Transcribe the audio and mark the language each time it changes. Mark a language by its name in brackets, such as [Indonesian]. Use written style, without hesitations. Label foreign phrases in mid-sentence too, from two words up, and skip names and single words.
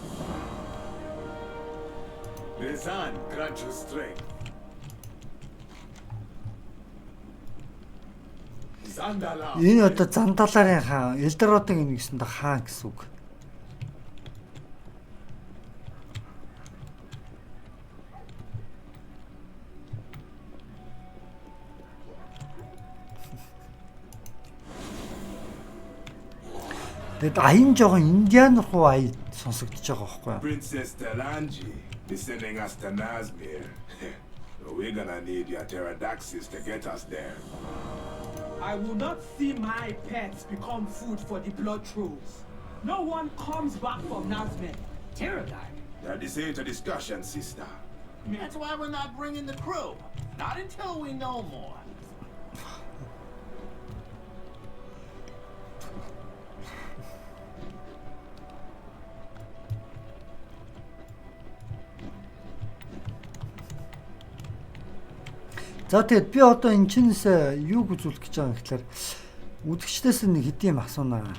[English] The sun grant you strength. Zandala. [Mongolian] Энэ одоо Зандаларын хаан, Элдородын нэгсэнд хаан гэсэн үг. Тэгэд аян жоохон индиан руу ая сонсогдож байгаа байхгүй юу? [English] Princess Talanji is sending us to Nazmir. We're gonna need your pterodaxis to get us there. I will not see my pets become food for the blood trolls. No one comes back from Nazmir. Pterodine? Now, this ain't a discussion, sister. That's why we're not bringing the crew. Not until we know more. [Mongolian] За тэгэд би одоо энэ чинээс юу үзүүлэх гэж байгаа юм гэхээр үзэгчдээс нэг хэдийн юм асуунаа.